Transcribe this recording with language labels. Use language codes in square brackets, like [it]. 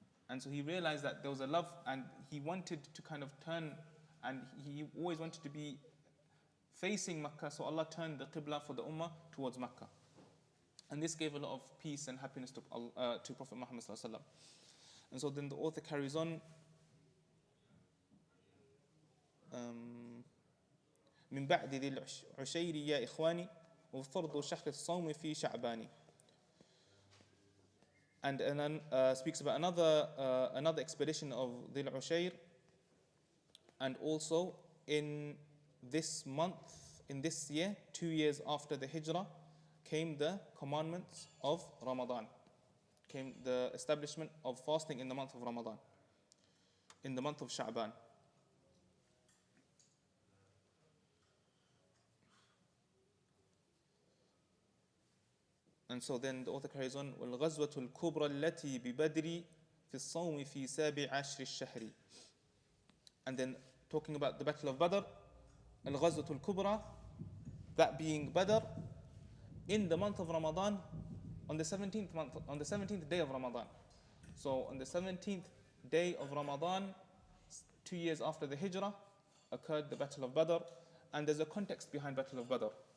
[en] And so he realized that there was a love, and he wanted to kind of turn, and he always wanted to be facing Mecca, so Allah turned the Qibla for the Ummah towards Mecca. And this gave a lot of peace and happiness to Prophet Muhammad ﷺ. And so then the author carries on. [ar] من بعد ذي العشير يا إخواني وفرض شهر الصوم في شعباني. [en] And then speaks about another expedition of Dhil Ushayr, and also in this month, in this year, 2 years after the Hijrah, came the commandments of Ramadan, came the establishment of fasting in the month of Ramadan, in the month of Sha'ban. And so then the author carries on, [ar] وَالْغَزْوَةُ الْكُبْرَى الَّتِي بِبَدْرِ فِي الصَّوْمِ فِي سَابِعِ عَشْرِ الشَّهْرِ. [en] And then talking about the Battle of Badr, [ar] الْغَزْوَةُ الْكُبْرَى, [en] that being Badr, in the month of Ramadan, on the 17th day of Ramadan. So on the 17th day of Ramadan, 2 years after the Hijrah, occurred the Battle of Badr, and there's a context behind Battle of Badr.